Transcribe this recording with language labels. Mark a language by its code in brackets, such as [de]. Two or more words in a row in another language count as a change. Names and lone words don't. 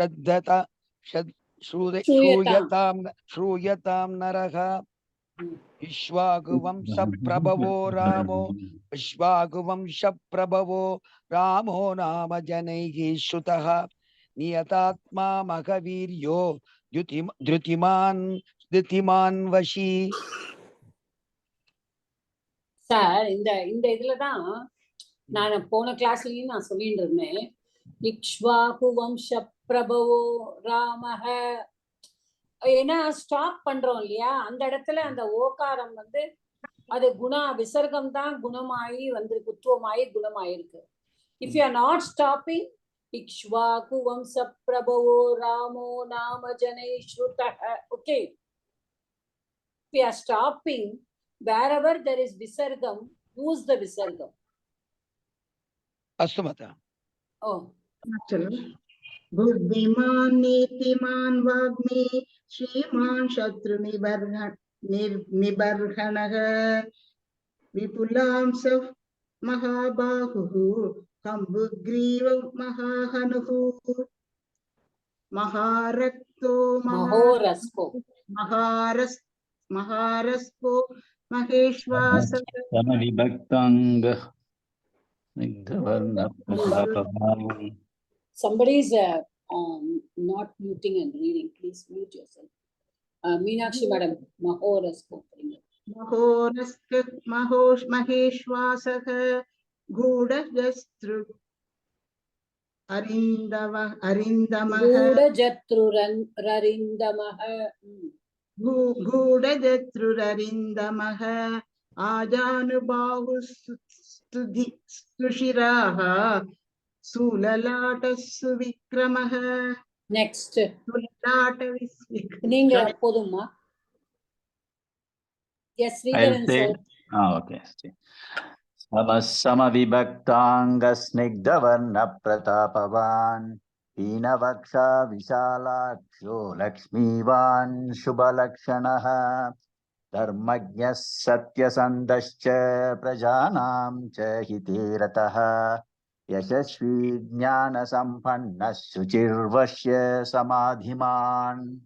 [sa] श्रूयतां नरः विश्वाकुवंशप्रभवो रामो नाम जनैः श्रुतः नियतात्मा महवीर्यो धृतिमान् वशी. [ta] சார் இந்த இதுலதான் நான் போன கிளாஸ்லயும் நான் சொல்லிட்டு இருந்தேன். [sa] इक्ष्वाकु वंश प्रभवो रामः, [ta] ஏன்னா ஸ்டாப் பண்றோம் இல்லையா, அந்த இடத்துல அந்த ஓகாரம் அது விசர்க்கம் தான் குணமாயி குத்துவமாயி குணமாயிருக்கு. [en] if you are not stopping [sa] इक्ष्वाकु वंश प्रभवो रामो नाम जनै श्रुतः. [en] ஓகே, if you are stopping wherever there is visargam, use the visargam. [sa] अस्तु माता. [en] Oh, [sa] बुद्धिमान् नीतिमान् वाग्मी श्रीमान् शत्रु निबर्हणः विपुलांसः महाबाहुः कम्बुग्रीव महाहनुः महारक्तो महारस्को महेश्वासः समविभक्ताङ्गः. [en] somebody is not muting and reading. Please mute yourself. Meenakshi madam, [sa] mahorasko. महेश्वासः गूढजस्तृ गूढजत्रुररिन्दमः आजानुबाहुस्तुशिराः सूललाटस्सु विक्रमः. [ta] Next. நீங்க போதுமா? [en] Yes, Sridharan sir. Okay. [sa] समविभक्ताङ्गस्निग्धवर्णप्रतापवान् पीनवक्षा विशालाक्षो लक्ष्मीवान् शुभलक्षणः धर्मज्ञः सत्यसन्धश्च प्रजानां च हिते रतः यशस्वी ज्ञानसम्पन्नः शुचिर्वश्य समाधिमान्